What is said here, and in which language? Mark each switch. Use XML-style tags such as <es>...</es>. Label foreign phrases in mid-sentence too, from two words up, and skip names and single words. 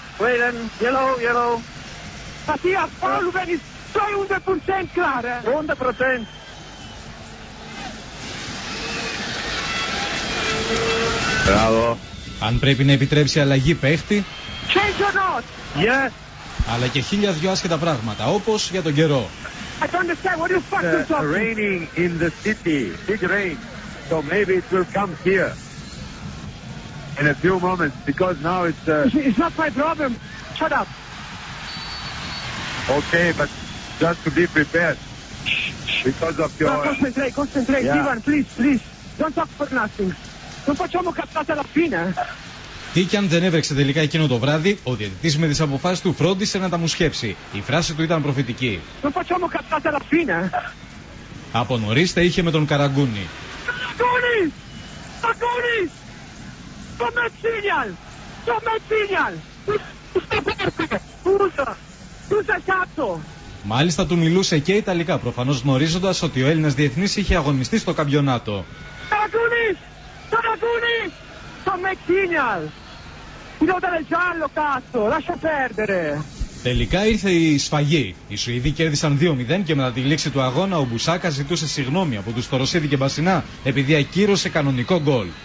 <el>Αν πρέπει να επιτρέψει αλλαγή παίχτη. Αλλά και χίλια δυο άσχετα πράγματα, όπως για τον καιρό.</el> <en>Raining in the city, big rain, so maybe it will come here in a few moments because now it's not my problem. Shut up. Okay, but just to be prepared because of your. Concentrate, yeah. Ivan, please, don't talk for nothing.</en> <it>Non facciamo cazzate alla fine.</it> <el>Τι κι αν δεν έβρεξε τελικά εκείνο το βράδυ, ο διαιτητής με τις αποφάσεις του φρόντισε να τα μουσχέψει. Η φράση του ήταν προφητική.</el> <it>Non facciamo cazzate alla fine.</it> <el>Από νωρίς τα είχε με τον Καραγκούνι. Καραγκούνι! Το Μετσίνιαλ! Ούσα κάτω! Μάλιστα του μιλούσε και Ιταλικά, προφανώς γνωρίζοντας ότι ο Έλληνας διεθνής είχε αγωνιστεί στο καμπιονάτο. Καραγκούνι! Το Μετσίνιαλ!</el> <it>Devo dare giallo, cazzo! Lascia perdere!</it> <el>Τελικά ήρθε η σφαγή. Οι Σουηδοί κέρδισαν 2-0 και μετά τη λήξη του αγώνα ο Μπουσάκα ζητούσε συγγνώμη από τους Τοροσίδη και Μπασινά επειδή ακύρωσε κανονικό γκολ.</el>